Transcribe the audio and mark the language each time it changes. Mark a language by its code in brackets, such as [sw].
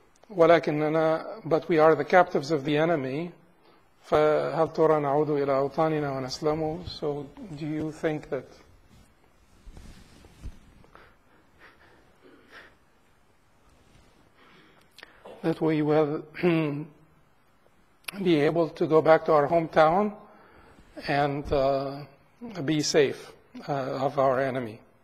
[en] But we are the captives of the enemy. [ar] فهل ترى نعود إلى أوطاننا ونسلم. [en] So do you think that we will be able to go back to our hometown and be safe of our enemy?